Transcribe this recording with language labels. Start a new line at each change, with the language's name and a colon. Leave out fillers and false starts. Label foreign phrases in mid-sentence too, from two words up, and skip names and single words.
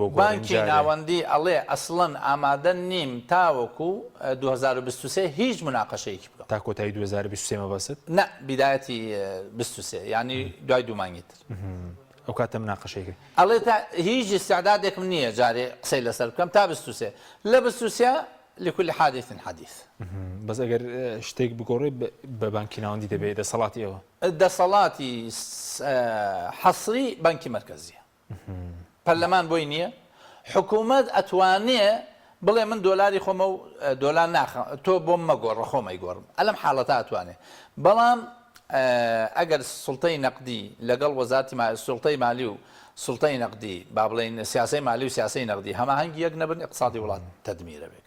Central Kurdish: بانکی ناوەندی ئەڵێ ئەسڵەن ئامادە نیم تاوەکو 2023 هیچ مناقەشەیەکی بکەم تا کۆتایی 2023 مەبەست نە بیدایەتی 23 ینی دوای دوومانگی تر ئەو کاتە مناقەشەیەکە ئەڵێ تا هیچ استعدادێکم نییە جارێ قسەی لەسەر بکەم تا 23 لە 23
Arabic: لكل حادث حديث
Central Kurdish: بس ئەگەر شتێک بگۆڕێ بە بانکی ناوەندی دەبێت دەسەڵاتی ئەوە دەسەڵاتی حەسری بانکی مرکزیە پەرلەمان بۆی نییە حکوومەت ئەتوانێ بڵێ من دۆلاری خۆمە و دۆلار ناخە تۆ بۆم مەگۆڕە خۆمەی گۆڕم ئەلەم حاڵەتە ئەتوانێ بەڵام ئەگەر سوڵتەی نەقدی لەگەڵ وەزارەتی سوڵتەی مالی و سوڵتەی نەقدی با بڵێن سیاسی مالی و سیاسی نەقدی هەماهەنگی یەک نەبن اقتصادی وڵات تەدمیرە بێت